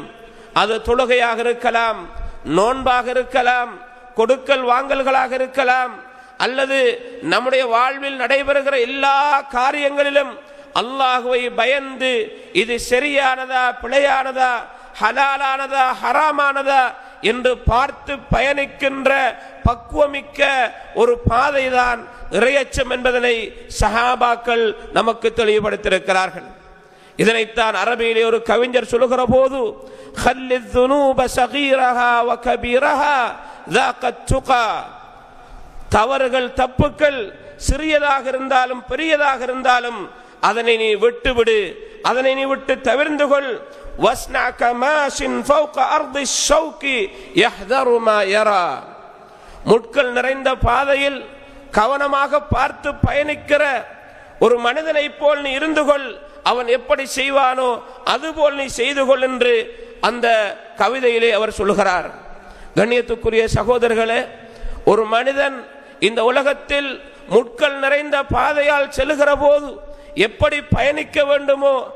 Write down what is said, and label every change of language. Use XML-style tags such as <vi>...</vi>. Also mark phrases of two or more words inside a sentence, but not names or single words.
<ta>அது தொழுகையாக இருக்கலாம், நோன்பாக இருக்கலாம், கொடுக்கல் வாங்கல்களாக இருக்கலாம், அல்லது நம்முடைய வாழ்வில் நடைபெறுகிற எல்லா காரியங்களிலும் அல்லாஹ்வை பயந்து இது சரியானதா பிழையானதா, ஹலாலானதா ஹராமானதா என்று பார்த்து பயணிக்கின்ற பக்குவமிக்க ஒரு பாதைதான் இறையச்சம் என்பதனை சஹாபாக்கள் நமக்கு தெளிவுபடுத்தியிருக்கிறார்கள். இதனைத்தான் அரபியிலே ஒரு கவிஞர் சொல்லுகிற போது,</ta> <ar>خلِّ الذُّنُوبَ صَغِيرَهَا وَكَبِيرَهَا ذَاقَ التُّقَى,</ar> <ta>தவறுகள் தப்புக்கள் சிறியதாக இருந்தாலும் பெரியதாக இருந்தாலும் அதனை நீ விட்டுவிடு, அதனை நீ விட்டு தவிர்ந்து கொள்.</ta> <ar>وَاسْنَعْ كَمَاشٍ فَوْقَ أَرْضِ الشَّوْكِ يَحْذَرُ مَا يَرَى,</ar> <ta>முட்கள் நிறைந்த பாதையில் கவனமாக பார்த்து பயணிக்கிற ஒரு மனிதனை போல் நீ இருந்து கொள், அவன் எப்படி செய்வானோ அதுபோல் நீ செய்து கொள் என்று அந்த கவிதையிலே அவர் சொல்லுகிறார். கண்ணியத்துக்குரிய சகோதரர்களே, ஒரு மனிதன் இந்த உலகத்தில் முட்கள் நிறைந்த பாதையால் செல்லுகிற போது எப்படி பயணிக்க வேண்டுமோ</ta>